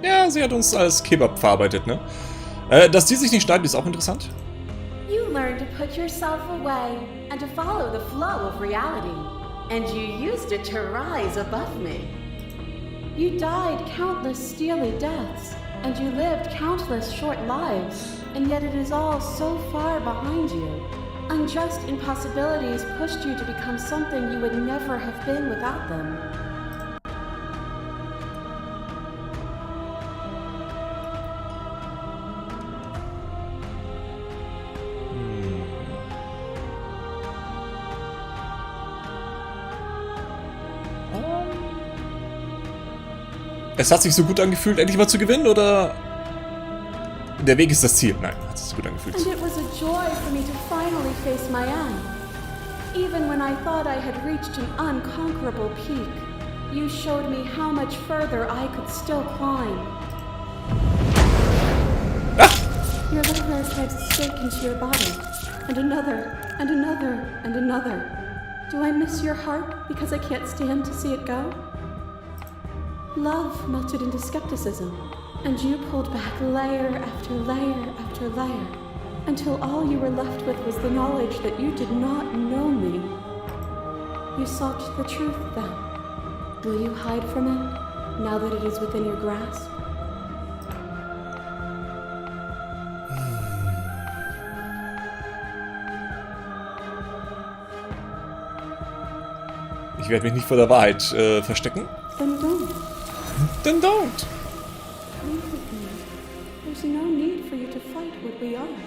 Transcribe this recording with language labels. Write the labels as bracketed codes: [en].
[de] sie hat uns als Kebab verarbeitet, ne? Dass die sich nicht schneiden, ist auch interessant. [en] You learned to put yourself away and to follow the flow of reality. And you used it to rise above me. You died countless steely deaths, and you lived countless short lives, and yet it is all so far behind you. Unjust impossibilities pushed you to become something you would never have been without them. [de] Es hat sich so gut angefühlt, endlich mal zu gewinnen, oder... Der Weg ist das Ziel. Nein, hat sich so gut angefühlt. [en] And it was a joy for me to finally face my end. Even when I thought I had reached an unconquerable peak, you showed me how much further I could still climb. Ah! Your little hair drives a stake into your body, and another, and another, and another. Do I miss your heart because I can't stand to see it go? Love melted into skepticism, and you pulled back layer after layer after layer, until all you were left with was the knowledge that you did not know me. You sought the truth then. Will you hide from it, now that it is within your grasp? [de] Ich werde mich nicht vor der Wahrheit verstecken. [en] Then don't. Then don't. There's no need for you to fight what we are.